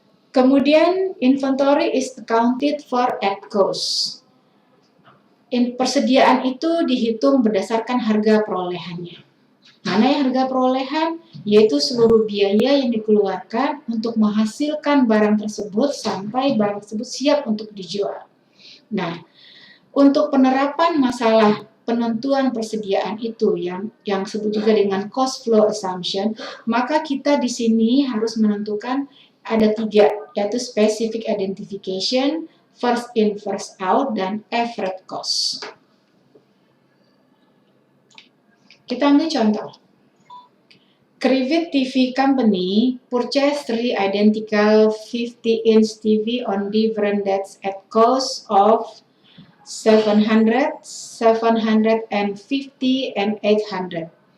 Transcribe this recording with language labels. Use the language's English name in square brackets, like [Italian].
[Indonesian] Kemudian [English] inventory is accounted for at cost. [Indonesian] Persediaan itu dihitung berdasarkan harga perolehannya. Mana yang harga perolehan? Yaitu seluruh biaya yang dikeluarkan untuk menghasilkan barang tersebut sampai barang tersebut siap untuk dijual. Nah, untuk penerapan masalah penentuan persediaan itu yang disebut juga dengan cost flow assumption, maka kita di sini harus menentukan ada 3, yaitu specific identification, first in, first out, dan average cost. Kita ambil contoh. [English] Crevit TV Company purchased 3 identical 50-inch TV on different dates at cost of 700, 750, and 800.